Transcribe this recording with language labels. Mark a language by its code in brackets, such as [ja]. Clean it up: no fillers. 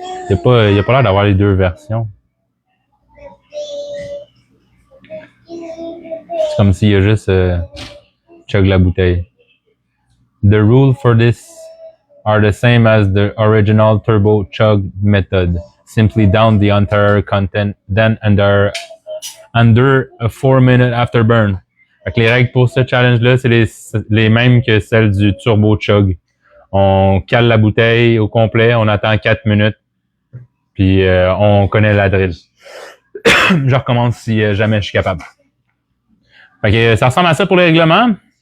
[fr] Il a pas l'air d'avoir les deux versions. C'est comme s'il a juste chug la bouteille. [en] The rules for this are the same as the original turbo chug method. Simply down the entire content, then under a 4-minute afterburn. [fr] Fait que les règles pour ce challenge-là, c'est les mêmes que celles du turbo chug. On cale la bouteille au complet, on attend 4 minutes, puis on connaît la drill. Je recommence si jamais je suis capable. Fait que ça ressemble à ça pour les règlements.